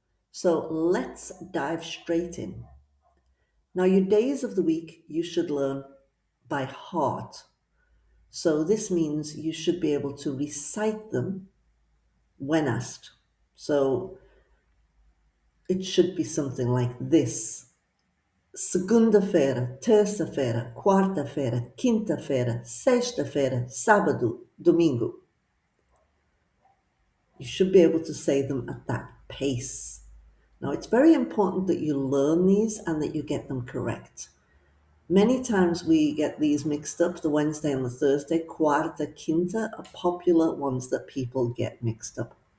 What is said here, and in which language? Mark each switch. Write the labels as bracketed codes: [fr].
[en] So let's dive straight in. Now, your days of the week you should learn by heart. So this means you should be able to recite them when asked. So it should be something like this. [pt] Segunda-feira, terça-feira, quarta-feira, quinta-feira, sexta-feira, sábado, domingo. [en] You should be able to say them at that pace. Now, it's very important that you learn these and that you get them correct. Many times we get these mixed up, the Wednesday and the Thursday. Quarta, quinta are popular ones that people get mixed up.